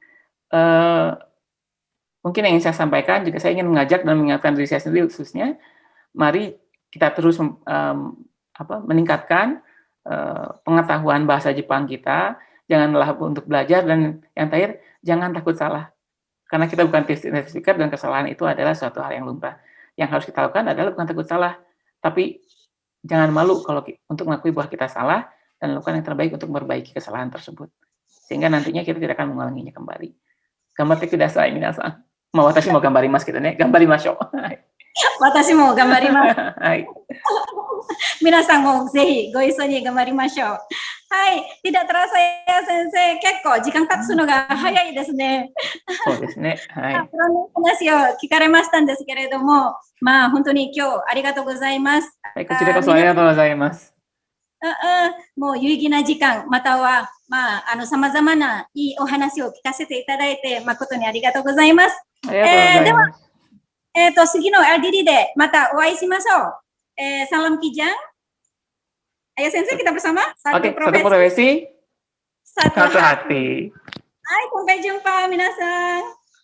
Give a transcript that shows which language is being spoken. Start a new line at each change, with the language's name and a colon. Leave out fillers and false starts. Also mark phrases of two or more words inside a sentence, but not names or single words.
Indonesian: Mungkin yang ingin saya sampaikan juga, saya ingin mengajak dan mengingatkan diri saya sendiri khususnya, mari kita terus meningkatkan pengetahuan bahasa Jepang kita, jangan lelah untuk belajar, dan yang terakhir, jangan takut salah. Karena kita bukan sertifikat dan kesalahan itu adalah suatu hal yang lumrah. Yang harus kita lakukan adalah bukan takut salah, tapi jangan malu kalau untuk mengakui bahwa kita salah dan lakukan yang terbaik untuk memperbaiki kesalahan tersebut. Sehingga nantinya kita tidak akan mengulanginya kembali.
Japanese: 頑張ってください、皆さん。私も頑張ります gitu ね。頑張りましょう. 私も頑張ります. 皆さんもぜひご一緒に頑張りましょう.
Indonesian: Hai, tidak terasa ya, Sensei.
Japanese: 結構時間経つのが早いですね. そうですね。はい. 話を聞かれましたんですけれども、本当に今日ありがとうございます。はい、こちらこそありがとうございます。もう有意義な時間、または、様々ないいお話を聞かせていただいて、誠にありがとうございます。ありがとうございます。では、次の LDD でまたお会いしましょう。
Indonesian: Salam Kijang. Ayo, Sensei, kita bersama. Oke, satu profesi, satu hati. Hai, sampai jumpa, minasan.